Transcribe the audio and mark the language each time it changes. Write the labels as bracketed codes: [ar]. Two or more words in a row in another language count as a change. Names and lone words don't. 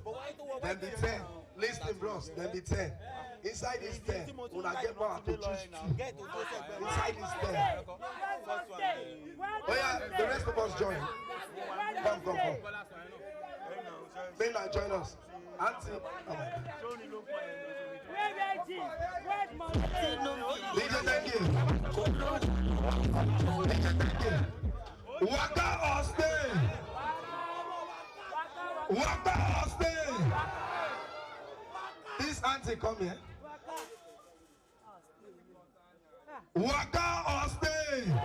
[pcm] Then be 10. Listen, bros. Then be 10. Inside this 10, when I get power to choose 2. Inside this 10. Oh yeah, the rest of us join. Come. May not join us. Auntie. Oh my God. DJ, thank you. Waka or stay? Waka or stay? This auntie come here. Waka or stay?